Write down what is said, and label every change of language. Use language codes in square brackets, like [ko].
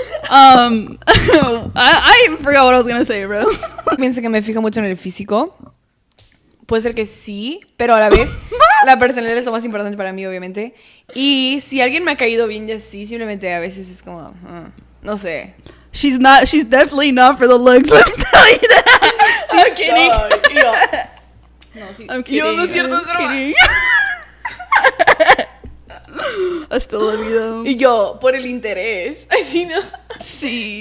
[en] I forgot what I was gonna say, bro. [es] Pienso que me fijo mucho en el físico. Puede ser que sí, pero a la vez la personalidad es lo más importante para mí, obviamente. Y si alguien me ha caído bien y así, simplemente a veces es como, no sé. [en] She's definitely not for the looks. Let me tell you that. I'm kidding. [es] No, sí. [en] I'm kidding. [es] Yo, no es cierto, [en] kidding. [es] Hasta la vida. Y yo, por el interés. Ay, sí, no. Sí.